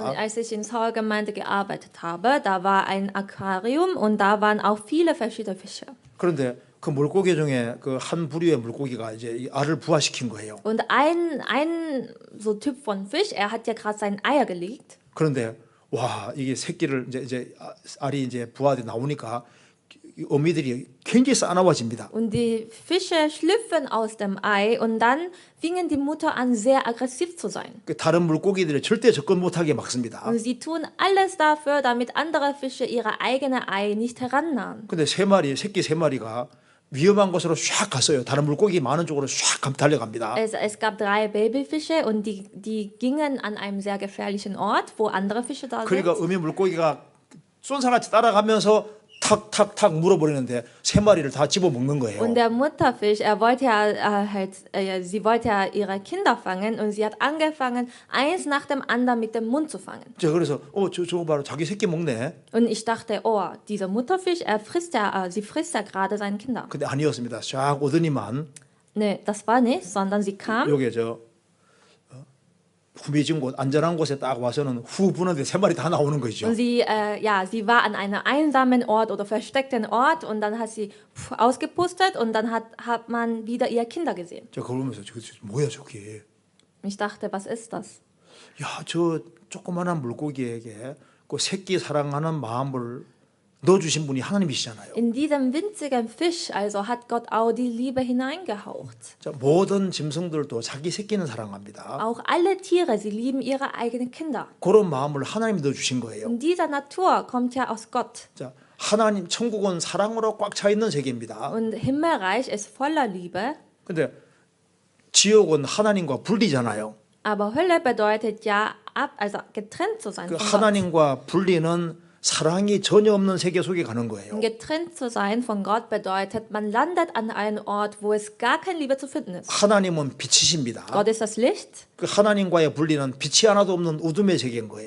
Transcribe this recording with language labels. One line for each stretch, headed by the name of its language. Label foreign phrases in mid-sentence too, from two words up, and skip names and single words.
German: Und als ich in Seoul-Gemeinde gearbeitet habe, da war ein Aquarium und da waren auch viele verschiedene Fische.
Korean: 그런데 그 물고기 중에 그 한 부류의 물고기가 이제 이 알을 부화시킨 거예요.
German: Und ein so Typ von Fisch, er hat ja gerade sein Eier gelegt.
Korean: 그런데 와 이게 새끼를 이제 알이 이제 부화돼 나오니까 어미들이 굉장히 싸나워집니다.
German: Und die Fische schlüpfen aus dem Ei und dann fingen die Mutter an, sehr aggressiv zu sein.
Korean: 그 다른 물고기들을 절대 접근 못하게 막습니다.
German: Und sie tun alles dafür, damit andere Fische ihre eigene Ei nicht herannahen.
Korean: 근데 새끼 세 마리가 위험한 곳으로 샥 갔어요. 다른 물고기 많은 쪽으로 샥 달려갑니다.
German: Es gab 3 Babyfische und die gingen an einem sehr gefährlichen Ort, wo andere Fische da sind.
Korean: 그러니까 어미 물고기가 쏜사같이 따라가면서 탁탁탁 물어버리는데 세 마리를 다 집어 먹는 거예요.
German: Und der Mutterfisch, er wollte sie wollte ja ihre Kinder fangen und sie hat angefangen, eins nach dem anderen mit dem Mund zu fangen.
Korean: 제가 그래서 저거 봐라 자기 새끼 먹네.
German: Und ich dachte, oh, dieser Mutterfisch, sie frisst ja gerade seine Kinder.
Korean: 근데 아니었습니다. 쫙 오더니만
German: Nee, das war nicht, sondern sie kam
Korean: 여기 후미진 곳, 안전한 곳에 딱 와서는 후 부는데 세 마리 다 나오는 거죠.
German: Und sie war an einem einsamen Ort oder versteckten Ort und dann hat sie ausgepustet und dann hat man wieder ihre Kinder gesehen.
Korean: 저 그걸 보면서 저 뭐야 저게?
German: Ich dachte, was ist das?
Korean: 야, 저 조그마한 물고기에게 그 새끼 사랑하는 마음을 넣어주신 분이 하나님이시잖아요.
German: In diesem winzigen Fisch also hat Gott auch die Liebe hineingehaucht.
Korean: 자, 모든 짐승들도 자기 새끼는 사랑합니다.
German: Auch alle Tiere, sie lieben ihre eigenen Kinder.
Korean: 그런 마음을 하나님이 넣어주신 거예요.
German: Und dieser Natur kommt ja aus Gott.
Korean: 자, 하나님 천국은 사랑으로 꽉 차 있는 세계입니다.
German: Und Himmelreich ist voller Liebe,
Korean: 근데 지옥은 하나님과 분리잖아요.
German: aber Hölle bedeutet ja also getrennt zu sein
Korean: 그
German: von Gott.
Korean: 하나님과 분리는 사랑이 전혀 없는 세계 속에 가는 거예요.
German: Getrennt zu sein von Gott bedeutet, man landet an einem Ort, wo es gar keine Liebe zu finden ist.
Korean: 하나님은 빛이십니다.
German: Gott ist das Licht.
Korean: 그 하나님과의 분리는 빛이 하나도 없는 어둠의 세계인 거예요.